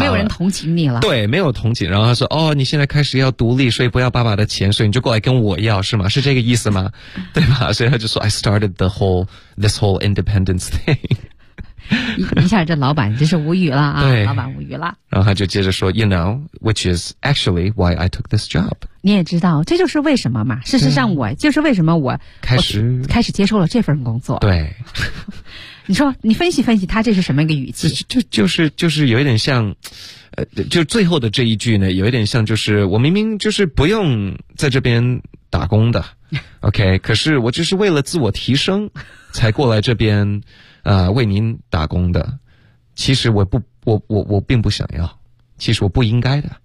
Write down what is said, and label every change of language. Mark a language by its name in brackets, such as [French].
[Chinese] 没有人同情你了，对，没有同情。然后他说哦，你现在开始要独立，所以不要爸爸的钱，所以你就过来跟我要，是吗？是这个意思吗？ [English] 对吧？ [Chinese] 所以他就说 [English] I started the whole this whole independence thing。 [Chinese] 一下这老板真是无语了啊，老板无语了。然后他就接着说 [English] You know, which is actually why I took this job. [Chinese] 你也知道这就是为什么嘛，事实上我就是为什么我开始接受了这份工作。对。你说你分析分析他这是什么一个语气，就是有一点像就最后的这一句呢，有一点像就是我明明就是不用在这边打工的OK, 可是我就是为了自我提升才过来这边为您打工的，其实我并不想要，其实我不应该的。